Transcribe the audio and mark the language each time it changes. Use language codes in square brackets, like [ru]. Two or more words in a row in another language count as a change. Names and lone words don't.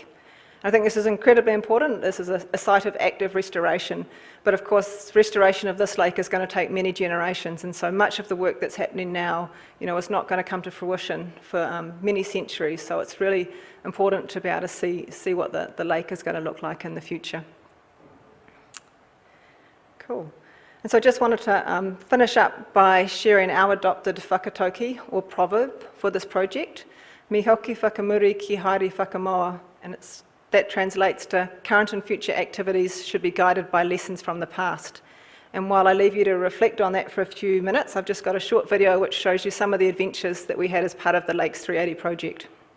[en] I think this is incredibly important. This is a site of active restoration, but of course restoration of this lake is going to take many generations, and so much of the work that's happening now, is not going to come to fruition for many centuries, so it's really important to be able to see what the lake is going to look like in the future. Cool. And so I just wanted to finish up by sharing our adopted whakatauki, or proverb, for this project. [mi] Mi hoki whakamuri ki haere whakamoa, [en] and that translates to current and future activities should be guided by lessons from the past. And while I leave you to reflect on that for a few minutes, I've just got a short video which shows you some of the adventures that we had as part of the Lakes 380 project.